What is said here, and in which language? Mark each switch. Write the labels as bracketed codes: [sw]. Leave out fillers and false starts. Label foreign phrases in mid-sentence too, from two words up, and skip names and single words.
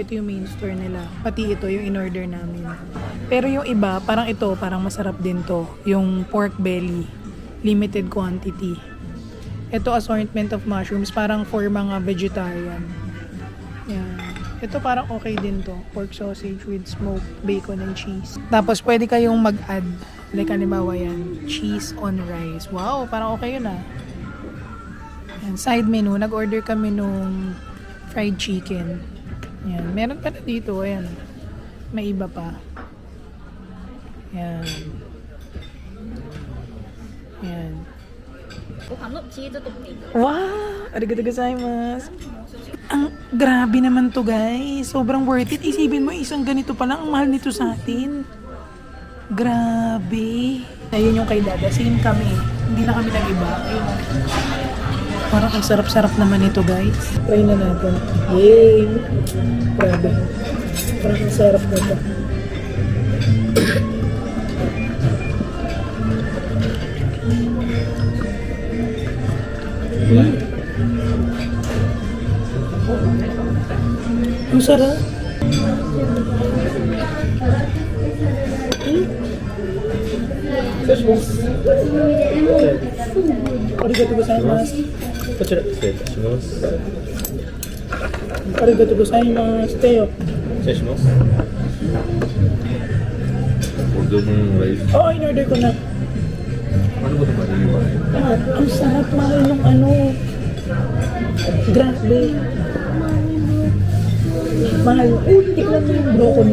[tl] Ito yung main store nila. Pati ito yung in-order namin. Pero yung iba, parang ito, parang masarap din to. [en] Yung pork belly. Limited quantity. [tl] Ito, [en] assortment of mushrooms. [tl] Parang for mga vegetarian. Yan. Ito parang okay din to. [en] Pork sausage with smoked bacon and cheese. [tl] Tapos pwede kayong mag-add. Like halimbawa yan. [en] Cheese on rice. [tl] Wow, parang okay yun ah. [en] Yan. Side menu. [tl] Nag-order kami nung [en] fried chicken. [tl] Yan. Meron pa na dito. Ayan. May iba pa. Yan. Yan. Wow! [ja] ありがとうございます. [tl] Ang grabe naman to guys. Sobrang [en] worth it. [tl] Isipin mo, isang ganito pa lang. Ang mahal nito sa atin. Grabe. Ayun yung kay Dada. Same kami. Hindi na kami nag-iba. Ayun. Parang ang sarap-sarap naman ito guys. Try na natin. Yay! Grabe. Parang ang sarap na ito. Ang sarap. [ja] ありがとうございます. こちら失礼いたします。ありがとうございます. [tl] Teo. [ja] 失礼します。 [tl] Order mo yung rice. Oo, in-order ko na. Ano ba naman yung rice? Ang sarap mahal ng ano. Grabe. Mahal. Tignan mo yung broccoli.